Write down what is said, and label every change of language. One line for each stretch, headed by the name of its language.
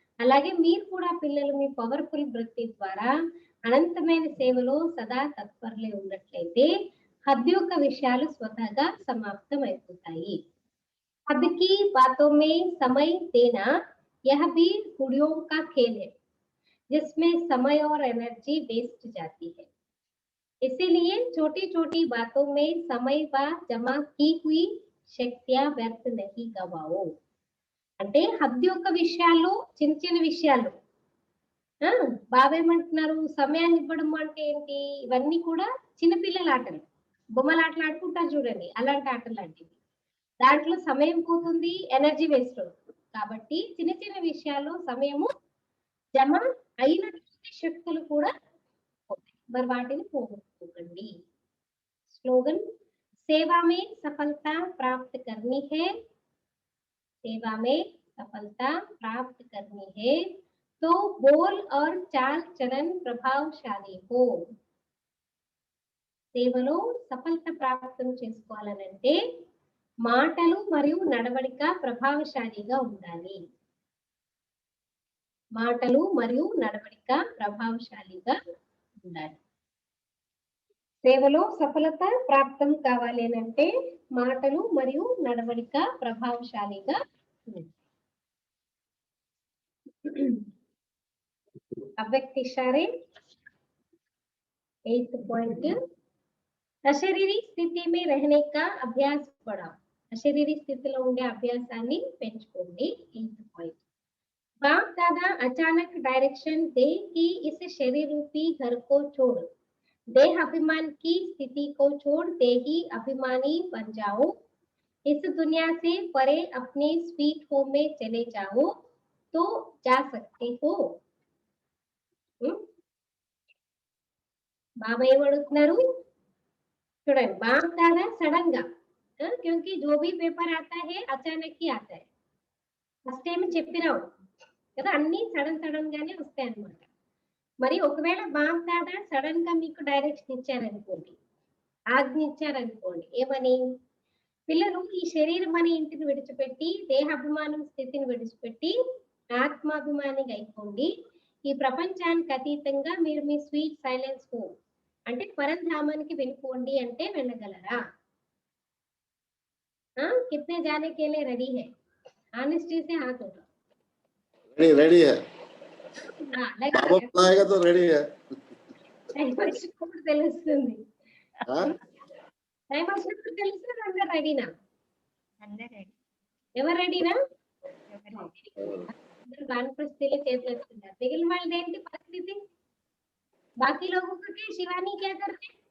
Telugu: అలాగే మీరు కూడా పిల్లలు మీ పవర్ఫుల్ వృత్తి ద్వారా అనంతమైన సేవలో సదా తత్పరలై ఉన్నట్లయితే హద్దు యొక్క విషయాలు స్వతహాగా సమాప్తం అయిపోతాయి.
Hindi: हद की बातों में समय देना यह भी गुड़ियों का खेल है जिसमें समय और एनर्जी वेस्ट जाती है. इसीलिए छोटी छोटी बातों में समय व जमा की हुई शक्तियां व्यर्थ नहीं गवाओ.
Telugu: అంటే హద్దు యొక్క విషయాల్లో చిన్న చిన్న విషయాలు బాబా ఏమంటున్నారు, సమయాన్ని ఇవ్వడం అంటే ఏంటి, ఇవన్నీ కూడా చిన్నపిల్లల ఆటలు, బొమ్మల ఆటలు ఆడుకుంటారు చూడండి, అలాంటి ఆటలు లాంటివి. దాంట్లో సమయం పోతుంది, ఎనర్జీ వేస్ట్ అవుతుంది. కాబట్టి చిన్న చిన్న విషయాల్లో సమయము జమ అయినటువంటి శక్తులు కూడా పోతాయి. మరి వాటిని పోగొట్టుకోకండి.
Hindi: स्लोगन सेवा में सफलता प्राप्त करनी है, सेवा में सफलता प्राप्त करनी है तो बोल और चाल चलन प्रभावशाली हो.
Telugu: సేవలో సఫలత ప్రాప్తం చేసుకోవాలనంటే మాటలు మరియు నడవడిక ప్రభావశాలిగా ఉండాలి. మాటలు మరియు నడవడిక ప్రభావశాలిగా ఉండాలి. సేవలో సఫలత ప్రాప్తం కావాలి అంటే మాటలు మరియు నడవడిక ప్రభావశాలిగా ఉండాలి.
Hindi: अव्यक्त इशारे 8th पॉइंट अशरीरी स्थिति में रहने का अभ्यास बढ़ाओ.
Telugu: अशरीरी स्थितिలో ఉండే అభ్యాసాన్ని పెంచుకోండి.
Hindi: 8th पॉइंट बाप दादा अचानक डायरेक्शन दे कि इस शरीर रूपी घर को छोड़ देह अभिमान की स्थिति को छोड़ देही अभिमानी बन जाओ. इस दुनिया से परे अपने स्वीट होम में चले जाओ तो जा सकते हो.
Telugu: बाबा ఏమడుగుతున్నారు చూడండి.
Hindi: बाप दादा सडन గా क्योंकि जो भी पेपर आता है अचानक ही आता है.
Telugu: ఫస్ట్ టైం చెప్పినావు కదా, అన్ని సడన్ గానే వస్తాయి అన్నమాట. మరి ఒకవేళ బాప్ దాదా సడన్ గా మీకు డైరెక్షన్ ఇచ్చారనుకోండి, ఆజ్ఞ ఇచ్చారనుకోండి, ఏమని, పిల్లలు ఈ శరీరం అనే ఇంటిని విడిచిపెట్టి దేహాభిమానం స్థితిని విడిచిపెట్టి ఆత్మాభిమానిగా అయిపోండి. ఈ ప్రపంచానికి అతీతంగా మీరు మీ స్వీట్ సైలెన్స్ హోమ్ అంటే పరంధామానికి వెళ్ళిపోండి అంటే వెళ్ళగలరా?
Hindi: कितने जाने के लिए रेडी है? ऑनेस्टी से हाथ उठाओ. रेडी है. बाबा बुलाएगा तो रेडी है.
Telugu: టైం వచ్చినప్పుడు తెలుస్తుంది. టైం వచ్చినప్పుడు తెలుస్తుంది. అందరు రెడీనా? ఎవరు రెడీనా? అందరూ వానప్రస్థితిలో చేతులు ఎత్తుతున్నారు. మిగిలిన వాళ్ళది ఏంటి పరిస్థితి?
Hindi: బాకీ लोगों को क्या शिवानी क्या करते?